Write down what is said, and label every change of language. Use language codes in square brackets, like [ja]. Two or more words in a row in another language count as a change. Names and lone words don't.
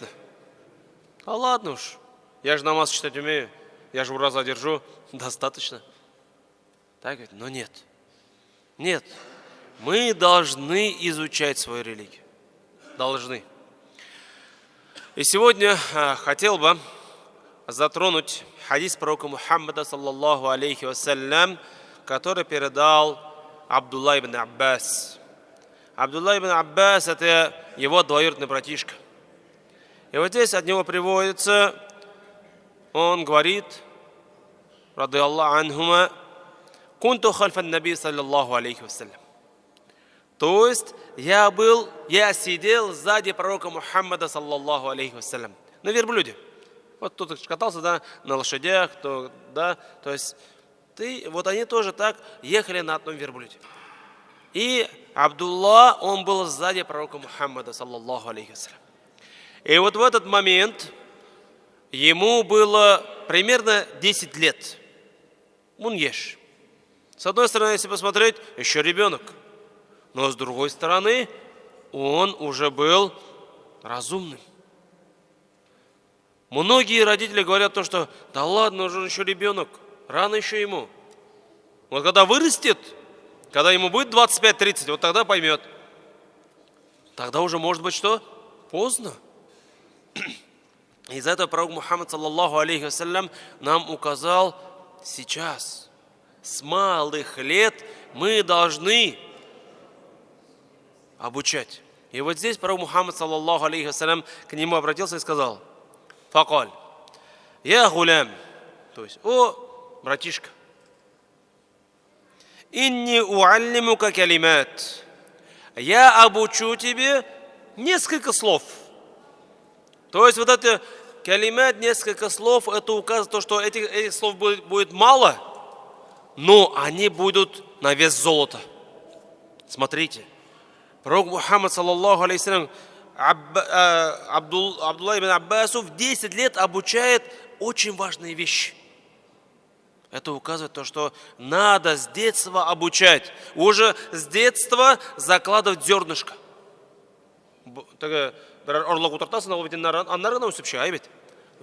[ru] А ладно уж, я же намаз читать умею, я же ураза держу, достаточно. Так ведь? Но нет. Нет. Мы должны изучать свою религию. Должны. И сегодня хотел бы затронуть хадис пророка Мухаммада, [ar] صلى الله عليه وسلم, [ru] который передал Абдулла ибн Аббас. Абдулла ибн Аббас – это его двоюродный братишка. И вот здесь от него приводится, он говорит, [ar] رضي الله عنهما كنت خلف النبي صلى الله عليه وسلم. [ru] То есть я сидел сзади пророка Мухаммада, [ar] صلى الله عليه وسلم, [ru] на верблюде. Вот кто-то катался, на лошадях, то есть они тоже так ехали на одном верблюде. И Абдулла, он был сзади пророка Мухаммада, [ar] صلى الله عليه وسلم. [ru] И вот в этот момент ему было примерно 10 лет. Муньеш. С одной стороны, если посмотреть, еще ребенок. Но с другой стороны, он уже был разумным. Многие родители говорят то, что да ладно, он еще ребенок, рано еще ему. Вот когда вырастет, когда ему будет 25-30, вот тогда поймет. Тогда уже может быть что? Поздно. Из-за этого пророк Мухаммад, [ar] صلى الله عليه وسلم, [ru] нам указал сейчас, с малых лет мы должны обучать. И вот здесь пророк Мухаммад, [ar] صلى الله عليه وسلم, [ru] к нему обратился и сказал: [ar] فقال يا غلام, [ru] то есть, о, братишка, [ar] إني أعلمك كلمات, [ru] я обучу тебе несколько слов. То есть вот это калимат, несколько слов, это указывает то, что этих слов будет мало, но они будут на вес золота. Смотрите, пророк Мухаммад, [ar] صلى الله عليه وسلم, [ru] Абдулла ибн Аббасу в 10 лет обучает очень важные вещи. Это указывает то, что надо с детства обучать. Уже с детства закладывать зернышко.